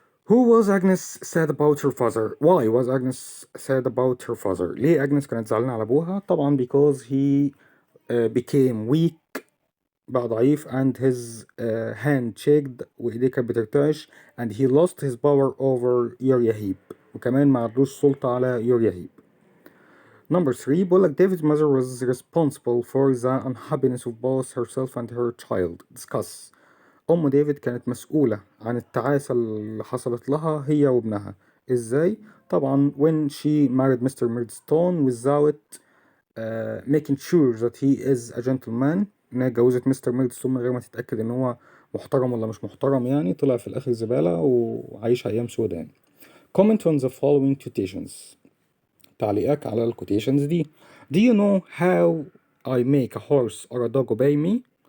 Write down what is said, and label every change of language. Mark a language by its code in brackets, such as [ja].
[en] Who was Agnes sad about her father؟ Why was Agnes sad about her father؟ [ar] ليه أجنس كانت زعلانة على أبوها؟ [en] طبعا because he became weak، [ar] بقى ضعيف [en] and his hand shaked، [ar] وإيديه كانت بترتعش [en] and he lost his power over يوريا، [ar] وكمان ما عندوش سلطة على يوريا. [en] Number 3 [ar] بيقول لك [en] David's mother was responsible for the unhappiness of both herself and her child. Discuss. [ar] أم ديفيد كانت مسؤولة عن التعاسة اللي حصلت لها هي وابنها. إزاي؟ طبعا [en] when she married Mr. Murdstone without making sure that he is a gentleman، [ar] إنها اتجوزت مستر ميردستون من غير ما تتأكد إن هو محترم ولا مش محترم، يعني طلع في الآخر زبالة وعايش أيام سودة يعني. [en] Comment on the following quotations. [ar] تعليقك على الكوتيشنز دي. [en] Do you know how I make a horse or a dog obey me?